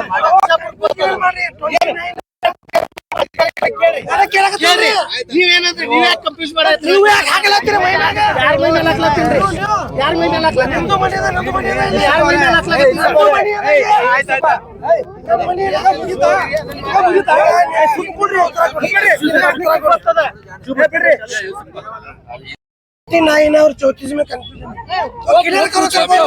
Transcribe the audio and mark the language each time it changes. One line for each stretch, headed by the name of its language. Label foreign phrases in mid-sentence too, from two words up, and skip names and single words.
Kannada: ನೀವೇನಂದ್ರೆ ನೀವ್ ಯಾಕೆ ಕಂಪ್ಯೂಸ್ ಮಾಡಿ ನೀವು ಯಾಕೆ ಹಾಕಲತ್ತೀರಿ ಮೈ ಮ್ಯಾಗ? ಯಾರ ಮೈ ಮೇಲೆ ಹಾಕ್ಲತ್ತೀನ್ರಿ? ಯಾರ ಮೈ ಮೇಲೆ ಹಾಕ್ಲತ್ತೀರಿ? ನಂದು ಮನೆ ಅದ, ನಂದು ಮನೆ ಅದ. ಯಾರ ಮೈ ಮೇಲೆ ಹಾಕ್ಲತ್ತೀರಿ? ನಂದು ಮನೆ ಅದ. ನಮ್ಮ ಮನೆ ಅದ, ಮುಗೀತಾ? ಮುಗೀತಾ? ಸುಮ್ನೆ ಕೊಡ್ರಿ, ಉತ್ತರ ಕೊಡ್ರಿ.
Hindi: नाइन और 34 में
English: confusion clear
Hindi: करो सर